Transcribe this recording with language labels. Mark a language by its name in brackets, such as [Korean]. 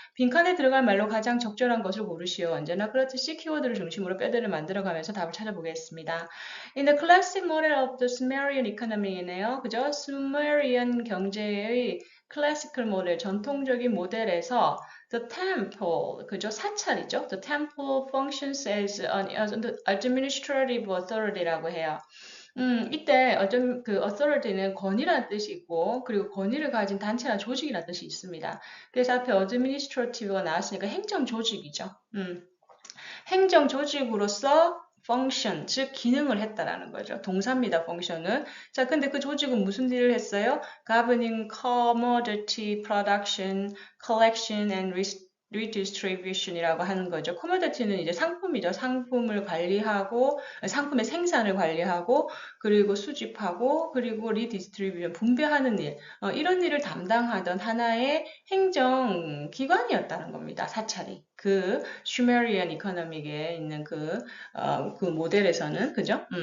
[Korean] 빈칸에 들어갈 말로 가장 적절한 것을 고르시오. 언제나 그렇듯이 키워드를 중심으로 뼈대를 만들어가면서 답을 찾아보겠습니다. [English] In the classic model of the Sumerian economy네요. [Korean] 그죠? 수메리안 경제의 클래시컬 모델, 전통적인 모델에서 [English] the temple, [Korean] 그죠? 사찰이죠. [English] The temple functions as an administrative authority라고 해요. [Korean] 이때 어떤 그 authority는 권위라는 뜻이 있고, 그리고 권위를 가진 단체나 조직이라는 뜻이 있습니다. 그래서 앞에 administrative가 나왔으니까 행정 조직이죠. 행정 조직으로서 function, 즉 기능을 했다라는 거죠. 동사입니다, function은. 자, 근데 그 조직은 무슨 일을 했어요? [English] governing commodity production, collection and redistribution이라고 하는 거죠. [Korean] commodity는 이제 상품이죠. 상품을 관리하고, 상품의 생산을 관리하고, 그리고 수집하고, 그리고 redistribution, 분배하는 일, 이런 일을 담당하던 하나의 행정 기관이었다는 겁니다. 사찰이. 그 슈메리안 이코노믹에 있는 그 모델에서는 그죠?